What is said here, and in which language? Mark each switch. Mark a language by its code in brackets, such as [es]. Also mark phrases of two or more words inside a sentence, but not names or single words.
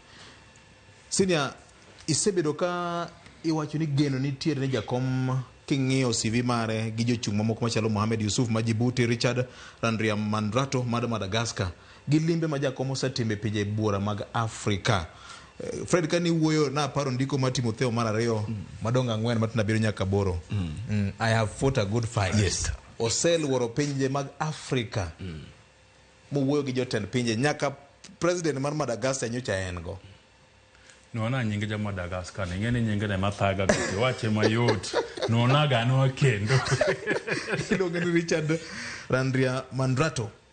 [luo] Senior, isebedo ka iwacho ni geno nitiere ne jakom king'iyo CV mare gi jochung' mamoko machalo Mohamed Yusuf ma Djibouti, Richard Randriamandrato mar Madagascar, gi limbe ma jakom osetimo e pinje buora mag Afrika. Fred, kani wuoyo na paro ndiko ma Timotheo mar ariyo madonga 4 matina biro nyaka 8. [en] I have fought a good fight. [luo] Yes. Oseluoro pinje mag Afrika. Wuoyo gi jotend pinje nyaka president mar Madagascar nyocha en go. Nona nyinge ja Madagascar, ngene nyinge ne mathaga gati wache mayot. Nona gano kendo. Iluongo ni Richard Randriamandrato.